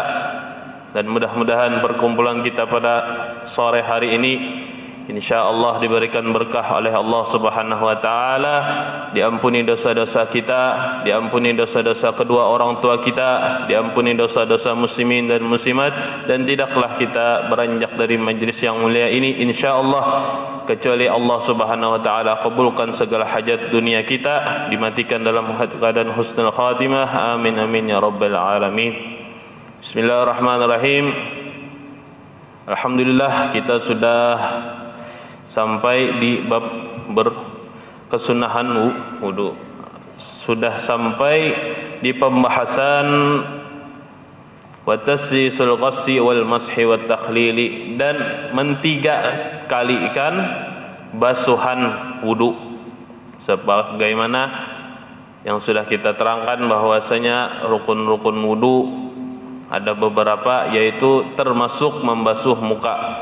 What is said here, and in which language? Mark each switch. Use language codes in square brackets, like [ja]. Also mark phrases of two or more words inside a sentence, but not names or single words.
[id] Dan mudah-mudahan perkumpulan kita pada sore hari ini insyaallah diberikan berkah oleh [ar] الله سبحانه وتعالى, [id] diampuni dosa-dosa kita, diampuni dosa-dosa kedua orang tua kita, diampuni dosa-dosa muslimin dan muslimat, dan tidaklah kita beranjak dari majlis yang mulia ini insyaallah kecuali [ar] الله سبحانه وتعالى [id] kabulkan segala hajat dunia kita, dimatikan dalam keadaan [ar] حسن الخاتمة. آمين آمين يا رب العالمين. بسم الله الرحمن الرحيم. [id] Alhamdulillah kita sudah sampai di bab berkesunahan wudu. Sudah sampai di pembahasan [ar] وتثليث الغسل والمسح والتخليل, [id] dan mentiga kalikan basuhan wudu sebagaimana yang sudah kita terangkan bahwasanya rukun-rukun wudu ada beberapa, yaitu termasuk membasuh muka.